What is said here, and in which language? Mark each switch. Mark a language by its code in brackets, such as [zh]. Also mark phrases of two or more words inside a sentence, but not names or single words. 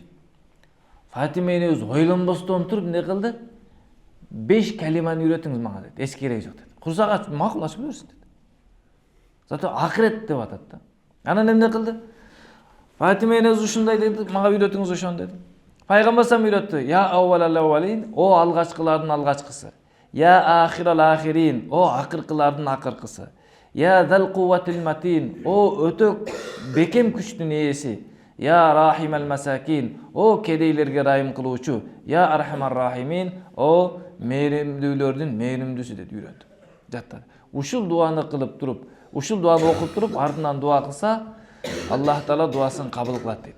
[ky] Фатима энебиз ойлонбостон туруп не кылды? 5 калиманы үйрөтүңүз мага деди. Эч кереги жок деди. Курсагач макул ачып берсин деди. Зато акырет деп атат да. Анан эмне кылды? Фатима энебиз ушундай деди, мага үйрөтүңүз ошону деди. Пайгамбар сам үйрөттү. [ar] يا أول الأولين, [ky] о алгачкылардын алгачкысы. [ar] يا آخر الآخرين, [ky] о акыркылардын акыркысы. [ar] يا ذا القوة المتين, [ky] о өтө бекем күчтүн ээси. [ar] يا راحم المساكين, [ky] о кедейлерге райым кылуучу. [ar] يا أرحم الراحمين, [ky] о mehrimdүүлөрдүн mehrimdүүсү деп үйрөндүм. Жаттады. Ушул дуаны кылып туруп, ушул дуаны окуп туруп, артынан дуа кылса, Аллах Таала дуасын кабыл кылат дейт.